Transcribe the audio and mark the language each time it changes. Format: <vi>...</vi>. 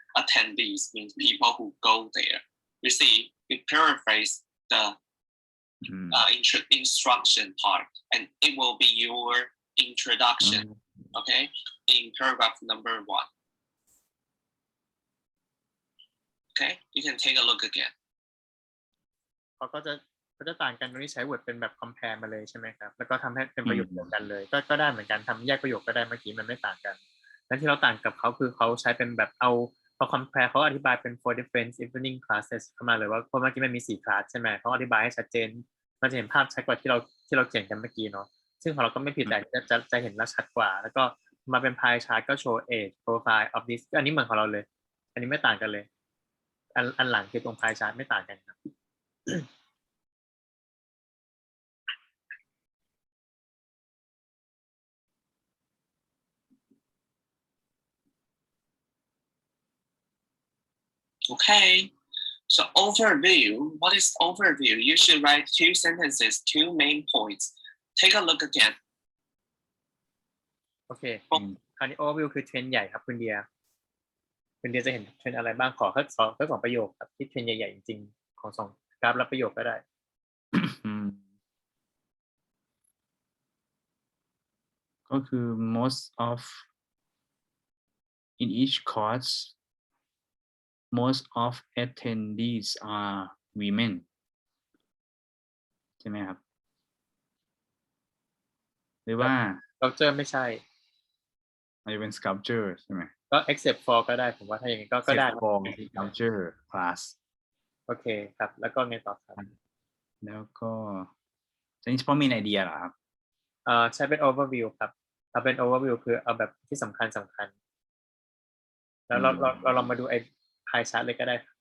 <en>Attendees means people who go there. You see, we paraphrase the instruction part, and it will be your introduction, okay, in paragraph number 1. Okay, you can take a look again.</en> <th>เขาก็จะต่างกันตรงนี้ใช้ word เป็นแบบ compare มาเลยใช่ไหมครับแล้วก็ทำให้เป็นประโยคเดียวกันเลยก็ได้เหมือนกันทำแยกประโยคก็ได้เมื่อกี้มันไม่ต่างกันแล้วที่เราต่างกับเขาคือเขาใช้เป็นแบบเอาพอ compare เขาอธิบายเป็น</th> <en>for different evening classes</en> <th>เข้ามาเลยว่าเพราะเมื่อกี้มันมี4 คลาสใช่ไหมเขาอธิบายให้ชัดเจนมันจะเห็นภาพชัดกว่าที่เราเขียนกันเมื่อกี้เนาะซึ่งของเราก็ไม่ผิดแต่จะเห็นแล้วชัดกว่าแล้วก็มาเป็น pie chart ก็โชว์</th> <en>age profile of this</en> <th>อันนี้เหมือนของเราเลยอันนี้ไม่ต่างกันเลยอันหลังคือตรง pie chart ไม่ต่างกันครับ</th> <en>Okay, so overview. What is overview? You should write 2 sentences, 2 main points. Take a look again.</en> <th>โอเคคราวนี้ overview คือเทรนด์ใหญ่ครับคุณเดียจะเห็นเทรนด์อะไรบ้างขอแค่2 ประโยคครับที่เทรนด์ใหญ่ๆจริงๆของ2 กราฟและประโยคก็ได้ ก็คือ</th> <en>most of in each course most of attendees are women</en> <th>ใช่ไหมครับหรือว่า sculpture ไม่ใช่ มันจะเป็น sculpture ใช่ไหม ก็</th> <en>except for</en> <th>ก็ได้ผมว่าถ้าอย่างนี้ก็ได้</th> <en>except for sculpture class</en> <th>โอเคครับแล้วก็ไงต่อครับ แล้วก็จะนี่เฉพาะมีไอเดียเหรอครับ ใช้เป็น overview ครับเอาเป็น overview คือเอาแบบที่สำคัญแล้วเราลองมาดูไอ้ pie chart เลยก็ได้</th>